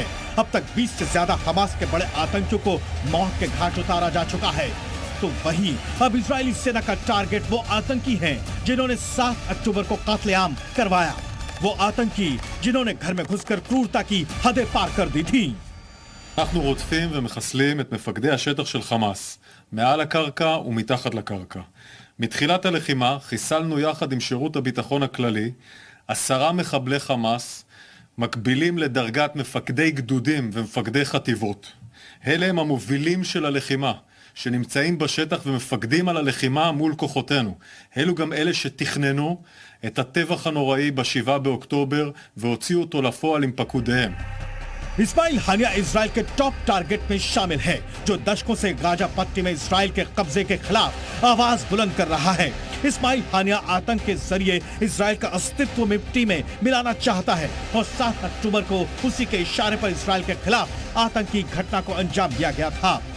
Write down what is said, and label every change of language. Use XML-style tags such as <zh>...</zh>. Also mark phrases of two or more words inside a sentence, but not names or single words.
<hi>अब तक 20 से ज्यादा हमास के बड़े आतंकियों को मौत के घाट उतारा जा चुका है। तो वही अब इजरायली सेना का टारगेट वो आतंकी हैं जिन्होंने 7 अक्टूबर को कत्लेआम करवाया। वो आतंकी जिन्होंने घर में घुसकर क्रूरता की हदें पार कर दी थी।</hi> <he>אנחנו רודפים ומחסלים את מפקדי השטח של חמאס, מעל הקרקע ומתחת לקרקע. מתחילת הלחימה חיסלנו יחד עם שירות הביטחון הכללי 10 מחבלי חמאס, מקבילים לדרגת מפקדי גדודים ומפקדי חטיבות. אלה הם המובילים של הלחימה, שנמצאים בשטח ומפקדים על הלחימה מול כוחותינו. אלו גם אלה שתכננו את הטבח הנוראי ב7 באוקטובר והוציאו אותו לפועל עם פקודיהם.</he> <hi>इस्माइल हानिया इजराइल के</hi> <en>top target</en> <hi>में शामिल है, जो दशकों से गाजा पट्टी में इजराइल के कब्जे के खिलाफ आवाज बुलंद कर रहा है। इस्माइल हानिया आतंक के जरिए इजराइल का अस्तित्व मिट्टी में मिलाना चाहता है और 7 अक्टूबर को उसी के इशारे पर इजराइल के खिलाफ आतंकी घटना को अंजाम दिया गया था।</hi>